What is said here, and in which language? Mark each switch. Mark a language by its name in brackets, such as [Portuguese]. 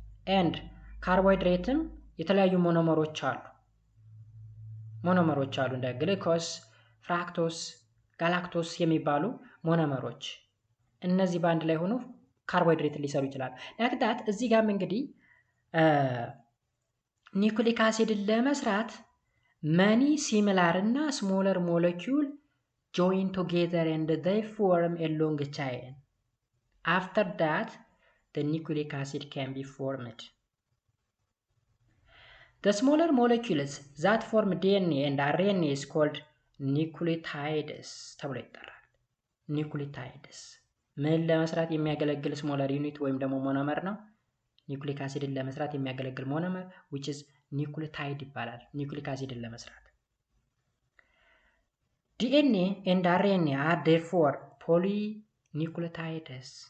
[Amharic] ኤንድ ካርቦሃይድሬትም የተለያዩ ሞኖመሮች አሉ እንደ ግሉኮስ፣ ፍራክቶስ፣ ጋላክቶስ የሚባሉ ሞኖመሮች እነዚህ ባንድ ላይ ሆኖ ካርቦሃይድሬት ሊሰሩ ይችላሉ። ለክዳት እዚህ ጋርም እንግዲህ ኒውክሊክ አሲድን ለመስራት [English] many similar እና smaller molecule join together and they form a long chain. After that, the nucleic acid can be formed. The smaller molecules that form DNA and RNA is called nucleotides. Nucleotides. [Amharic] ምን ለመስራት የሚያገለግል ስሞለር ዩኒት ወይም ደግሞ ሞኖመር ነው። ኒውክሊክ አሲድን ለመስራት የሚያገለግል ሞኖመር [English] which is nucleotide [Amharic] ይባላል። ኒውክሊክ አሲድን ለመስራት [English] DNA and RNA are therefore polynucleotides.